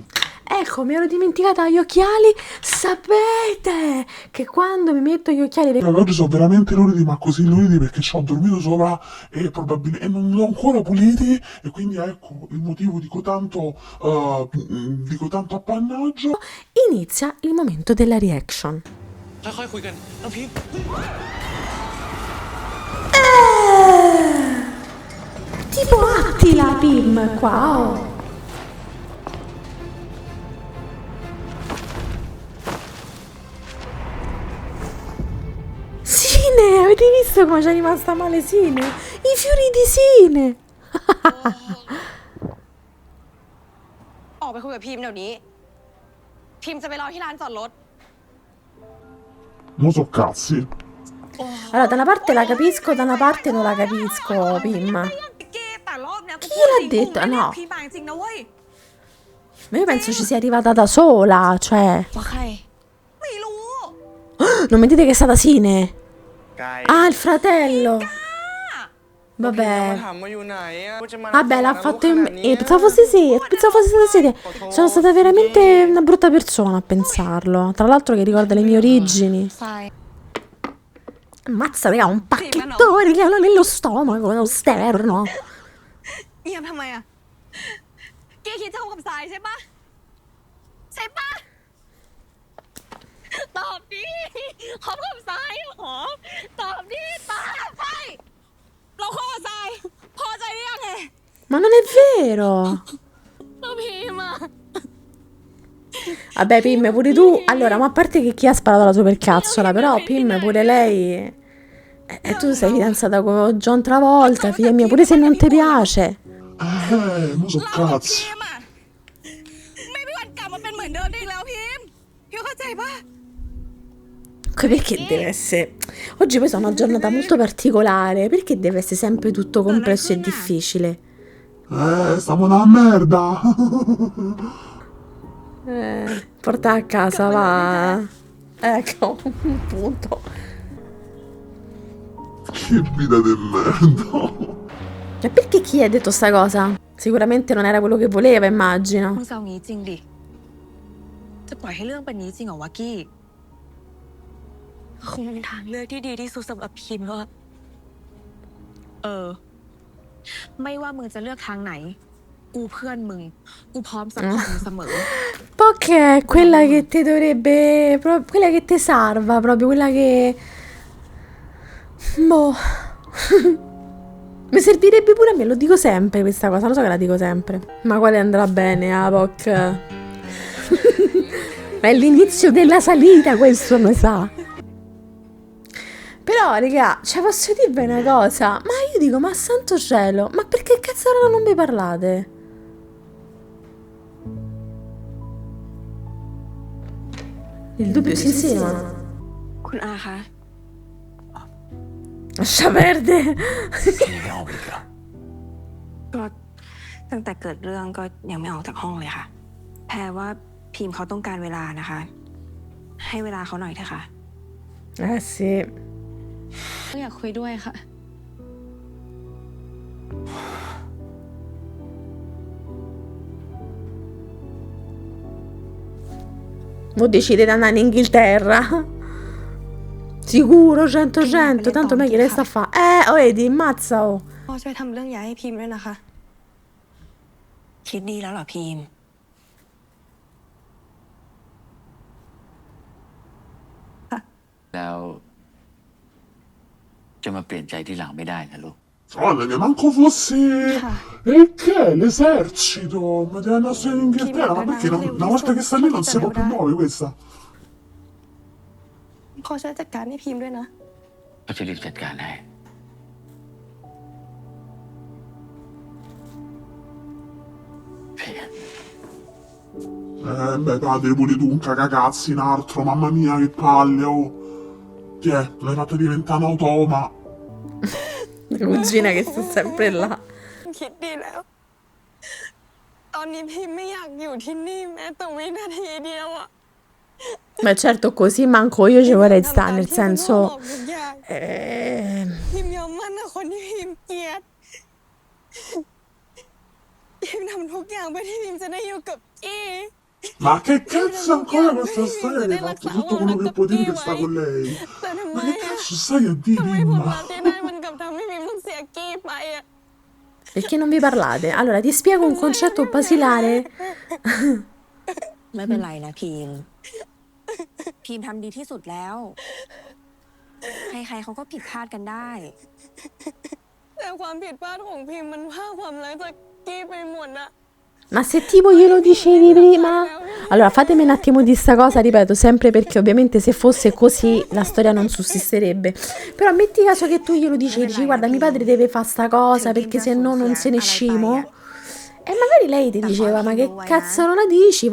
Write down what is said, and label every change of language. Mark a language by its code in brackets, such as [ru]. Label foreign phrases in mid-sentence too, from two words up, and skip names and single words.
[it] ecco, mi ero dimenticata gli occhiali. Sapete che quando mi metto gli occhiali Oggi sono veramente luridi, ma così luridi perché ci ho dormito sopra e probabilmente e non li ho ancora puliti. E quindi ecco il motivo dico tanto appannaggio. inizia il momento della reaction. [th] ค่อยๆคุยกันน้องพิมพ์ [it] Tipo Attila Pim qua, oh. Sine, avete visto come c'è rimasta male Sine? I fiori di Sine. [th] ออกไปคุยกับพิมพ์เดี๋ยวนี้ พิมพ์จะไปรอที่ร้านจอดรถ [it] Non so cazzi. Allora, da una parte la capisco, da una parte non la capisco, Pim. [th] แต่รอบเนี้ยกู [it] Chi l'ha detto? No. [th] พิมพ์มาจริงนะเว้ย [it] Ma io penso ci sia arrivata da sola, cioè. [th] ว่าใครไม่รู้ [it] Non mi dite che è stata Sine? [th] กาย [it] Ah, il fratello. [th] มา [it] Vabbè. [th] ถามมาอยู่ไหนอ่ะกูจะมา [it] Vabbè, l'ha [th] ทำ [it] fatto ข in... [th] นาดเนี้ย [it] pensavo fosse sì, pensavo fosse stata Sine. Sono stata veramente una brutta persona a pensarlo. Tra l'altro che ricorda le mie origini. [th] ทราย [it] Ammazza, raga, un pacchettone che hanno nello stomaco, nello sterno. [th] เงียบทำไมอ่ะแกคิดจะคบกับทรายใช่ปะใช่ปะตอบดิคบกับทรายเหรอตอบดิตอบใช่เราคบกับทรายพอใจหรือยังไง [it] Ma non è vero. [th] เราพิมพ์อ่ะ [it] Vabbè, Pim, pure tu. Allora, ma a parte che chi ha sparato la supercazzola, però Pim, pure lei. Tu sei fidanzata con John Travolta, figlia mia, pure se non ti piace. Non so [th] เรากับ [it] cazzi. [th] พิมพ์อ่ะไม่มีวันกลับมาเป็นเหมือนเดิมได้อีกแล้วพิมพ์เข้าใจปะ [it] Perché deve essere. Oggi poi è una giornata molto particolare. Perché deve essere sempre tutto complesso e difficile? Stiamo una merda. Porta a casa, va. Ecco, un punto. Che vita del merda. E perché chi ha detto sta cosa? Sicuramente non era quello che voleva, immagino. [th] มึงจะเอางี้จริงดิ จะปล่อยให้เรื่องเป็นนี้จริงเหรอวะกี้ คงเป็นทางเลือกที่ดีที่สุดสำหรับพิมพ์แล้วอะไม่ว่ามึงจะเลือกทางไหน กูกูเพื่อนมึงกูพร้อมซัพพอร์ตมึงเสมอ [it] Poc è quella che ti dovrebbe, quella che ti salva, proprio quella che... Boh. Mi servirebbe pure a me, lo dico sempre questa cosa, lo so che la dico sempre. Ma quale andrà bene, Poc? È l'inizio della salita, questo lo sa. Però, raga, cioè posso dirvi una cosa? Ma io dico, ma santo cielo, ma perché cazzo non mi parlate? Il dubbio si insinua. [th] คุณอาคะ [it] Lascia perdere. [th] พี่ไม่ออกอีกเหรอ ก็ตั้งแต่เกิดเรื่องก็ยังไม่ออกจากห้องเลยค่ะ แพรว่าพิมพ์เขาต้องการเวลานะคะ ให้เวลาเขาหน่อยเถอะค่ะ [it] Sì. [th] ก็อยากคุยด้วยค่ะ [it] Mo decide di andare in Inghilterra. Sicuro, 100, tanto meglio resta a fa'. Oh, vedi, ammazza, oh. [th] พ่อช่วยทำเรื่องย้ายให้พิมพ์ด้วยนะคะ คิดดีแล้วเหรอพิมพ์ แล้วจะมาเปลี่ยนใจที่หลังไม่ได้นะลูก [it] Guarda, manco fossi... E che è? L'esercito? Ma deve andare solo in Inghilterra? Ma perché una volta che sta lì non si può più muovere questa? [th] พ่อช่วยจัดการให้พิมพ์ด้วยนะ ก็จะรีบจัดการให้เพียร [it] Beh, padre, pure tu, un cagacazzi, un altro, mamma mia, che palle, oh. Che è? L'hai fatta diventare un automa. La cugina che sta sempre là. [th] คิดดีแล้ว ตอนนี้พิมพ์ไม่อยากอยู่ที่นี่แม้แต่วินาทีเดียวอะ [it] Ma certo, così manco io ci vorrei stare, nel [th] ทำตามที่คุณพ่อ [it] senso... [th] บอกทุกอย่าง [it] Eh, [th] พิมพ์ยอมมั่นกับคนที่พิมพ์เกลียดพิมพ์ทำทุกอย่างเพื่อที่พิมพ์จะได้อยู่กับกี้ [it] Ma che cazzo ancora questa storia che hai fatto tutto quello che potevi per stare con lei? [th] แต่ทำไม [it] Ma che อะ cazzo stai a dire, [th] ทำไมผล [it] Imma? [th] ลัพธ์ที่ได้มันกลับทำให้พิมพ์ต้องเสียกี้ไปอะ [it] perché non vi parlate? Allora, ti spiego un concetto basilare. [th] ไม่เป็นไรนะพิมพ์พิมพ์ทำดีที่สุดแล้ว ใครๆเขาก็ผิดพลาดกันได้ แต่ความผิดพลาดของพิมพ์มันพาความรักจากกี้ไปหมดอะ [it] Ma se tipo glielo dicevi prima? Allora, fatemi un attimo di sta cosa, ripeto, sempre perché ovviamente se fosse così la storia non sussisterebbe. Però metti caso che tu glielo dici, guarda, mio padre deve fare sta cosa perché se no non se ne scimo. E magari lei ti diceva, ma che cazzo non la dici?